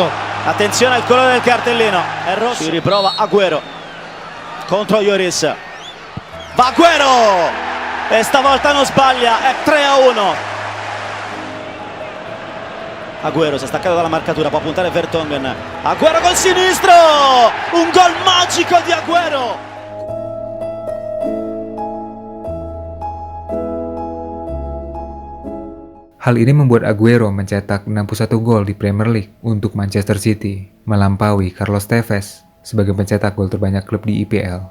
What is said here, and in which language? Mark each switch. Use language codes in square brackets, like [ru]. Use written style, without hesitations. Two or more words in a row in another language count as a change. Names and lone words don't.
[it] attenzione al colore del cartellino, è rosso, si riprova Aguero, contro Lloris. Va Aguero! E stavolta non sbaglia, è 3-1. Aguero si è staccato dalla marcatura, può puntare Vertonghen. Aguero col sinistro! Un gol magico di Aguero! [id] Hal ini membuat Aguero mencetak 61 gol di Premier League untuk Manchester City, melampaui Carlos Tevez sebagai pencetak gol terbanyak klub di IPL.